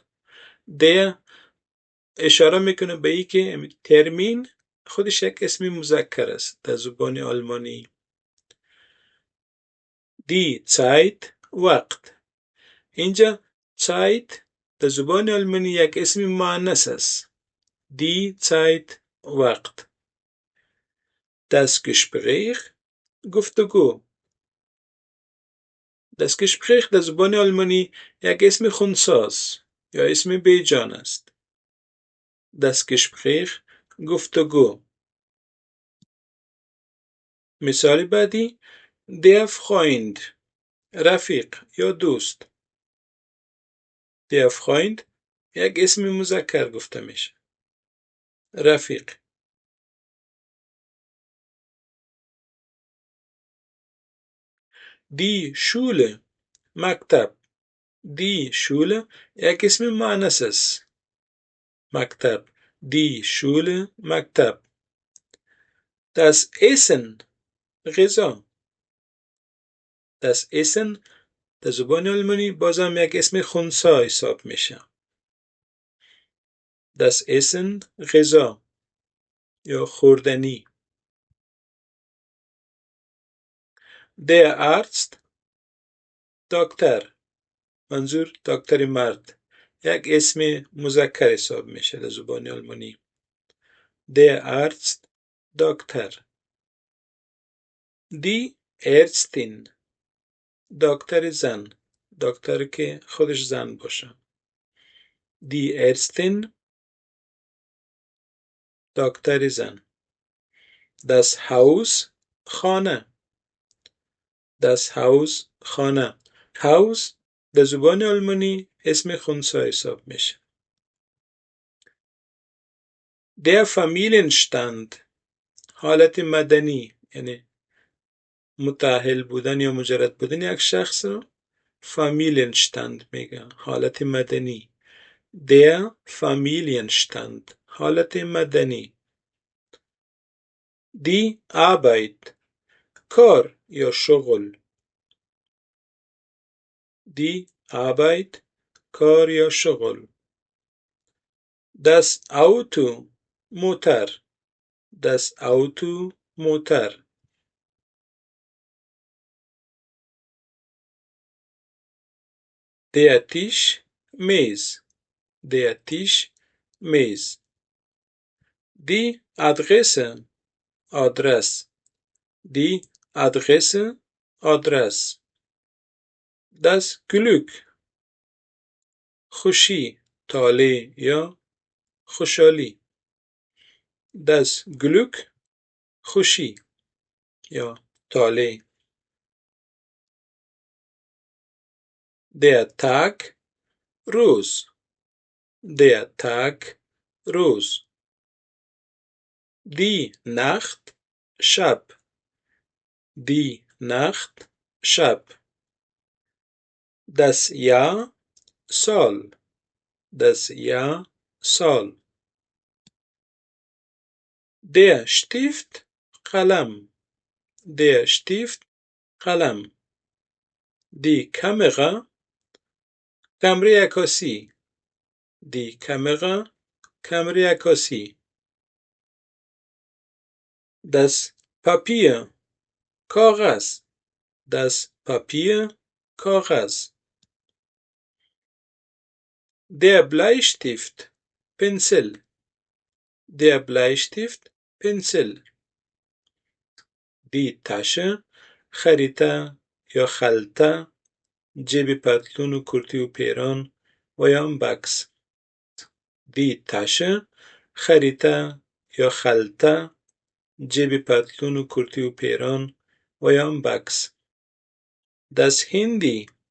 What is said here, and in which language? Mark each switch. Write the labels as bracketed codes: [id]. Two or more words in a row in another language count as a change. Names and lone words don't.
[fa] der اشاره میکنه به این که ترمین خودش یک اسم مذکر است در زبان آلمانی. [de] die Zeit وقت. [fa] اینجا Zeit در زبان آلمانی یک اسم مؤنث است. [de] die Zeit وقت. das Gespräch گفتگو. das Gespräch [fa] در زبان آلمانی یک اسم خنثی است یا اسم بیجان است. [de] das Gespräch گفتگو. [fa] مثال بعدی [de] der Freund [fa] رفیق یا دوست. [de] der Freund [fa] یک اسم مذکر گفته میشه. رفیق. [de] die Schule مکتب. die Schule [fa] یک اسم مؤنث است. مکتب. [de] die Schule مکتب. das Essen غذا. das Essen [fa] در زبان آلمانی بازم یک اسم خنثی حساب میشه. [de] das Essen [fa] غذا یا خوردنی. [de] der Arzt [fa] دکتر، منظور دکتر مرد، یک اسم مذکر حساب میشه در زبان آلمانی. [de] der Arzt دکتر. die Ärztin [fa] دکتر زن، دکتر که خودش زن باشه. [de] die Ärztin [fa] دکتر زن. [de] das Haus خانه. das Haus خانه. [fa] Haus در زبان آلمانی اسم خنثی حساب میشه. [de] Der Familienstand [fa] حالت مدنی یعنی متأهل بودن یا مجرد بودن یک شخص رو Familienstand میگه حالت مدنی [de] Der Familienstand [fa] حالت مدنی [de] Die Arbeit [fa] کار یا شغل [de] Die Arbeit [fa] کار یا شغل [de] Das Auto [fa] موتر [de] Das Auto [fa] موتر [de] Der Tisch میز Der Tisch میز Die Adresse آدرس Die Adresse آدرس Das Glück [fa] خوشی طالع یا خوشحالی [de] Das Glück [fa] خوشی یا طالع [de] Der Tag [fa] روز [de] Der Tag [fa] روز [de] Die Nacht شب Die Nacht شب Das Jahr سال Das Jahr سال Der Stift قلم Der Stift قلم Die Kamera [fa] کمره عکاسی [de] Die Kamera [fa] کمره عکاسی [de] Das Papier کاغذ Das Papier کاغذ Der Bleistift [fa] پنسل [de] Der Bleistift [fa] پنسل [de] Die Tasche [fa] خریطه یا خلطه جیب پتلون و کرتی و پیران و یا بکس [de] Die Tasche [fa] خریطه یا خلطه جیب پتلون و کرتی و پیران و یا بکس [de] Das Handy